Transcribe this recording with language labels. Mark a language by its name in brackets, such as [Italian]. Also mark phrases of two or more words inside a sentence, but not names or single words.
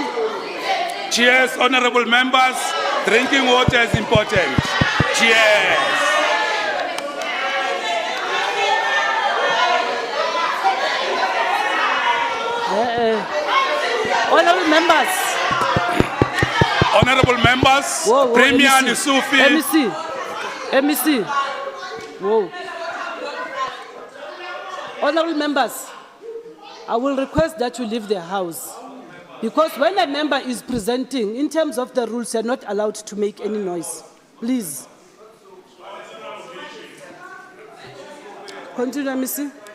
[English] cheers, honorable members. Drinking water is important. Cheers. Honorable members. Honorable members, Whoa, Premier MEC. Nisufi. MEC. Whoa. Honorable members, I will request that you leave the house. Because when a member is presenting, in terms of the rules, you are not allowed to make any noise. Please. Continue, MEC.